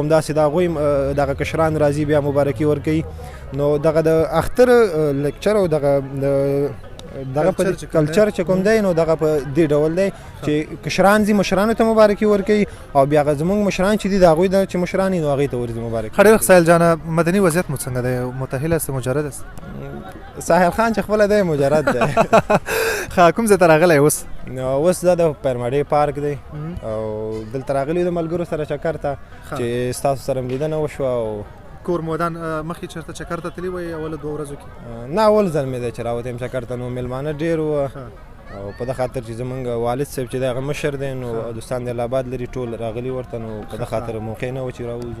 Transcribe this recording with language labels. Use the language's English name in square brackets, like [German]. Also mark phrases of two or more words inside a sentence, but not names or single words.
[Pashto] همداسې د هغوی دغه کشران راځي بیا مبارکي ورکوي. نو دغه د اختر لیکچر او دغه دغه په کلچر چې کوم دی نو دغه په دې ډول دی چې کشران ځي مشرانو ته مبارکي ورکوي او بیا هغه زموږ مشران چې دي د هغوی چې مشران دي نو هغوی ته ورځي مبارکي. ښه ډېر ښه سایل جانه مدني وضعیت مو څنګه دی؟ [Persian] متأهل است مجرد است؟ [Pashto] ساحل خان چې خپله دی مجرد دی. ښه کوم ځای ته راغلی اوس؟ اوس دا د پیرماډۍ پارک دی او دلته راغلي د ملګرو سره چکر ته چې ستاسو سره م لیدنه وشوه او کور مودان مخکې چېرته چکر ته تللي وئ اول 2 ورځو کې؟ نه اول ځل مې دی چې راوتی یم چکر ته نو میلمانه ډېر وو او په دې خاطر چې زمونږ والد صاحب چې دی هغه مشر دی نو دوستان د الهاباد لري ټول راغلي ورته نو په دې خاطر موقع نه وه چې راووځو.